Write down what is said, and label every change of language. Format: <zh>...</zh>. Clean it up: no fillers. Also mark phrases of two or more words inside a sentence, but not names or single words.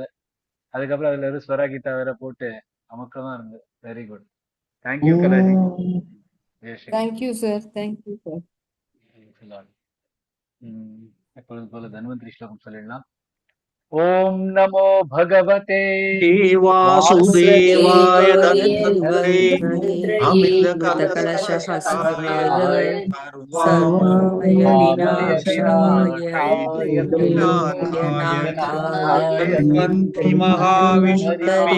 <ta>அதுக்கப்புறம் அதுல ஒரு ஸ்வரா கீதா வேற போட்டு அமக்கமா இருந்தது.</ta> <en>Very good. Thank you Kalaji. Thank you sir. Thank you sir.</en> <ta>எப்பொழுது போல தன்வந்திரி ஸ்லோகம் சொல்லிடலாம்.</ta> <sa>ॐ नमो भगवते वासुदेवाय वासुदेवाय धन्वन्तरे धन्वन्तरे अमृतकलशहस्ताय अमृतकलशहस्ताय सर्वमय सर्वमय विनाशाय विनाशाय लोकनाथाय लोकनाथाय धन्वन्तरि धन्वन्तरि</sa>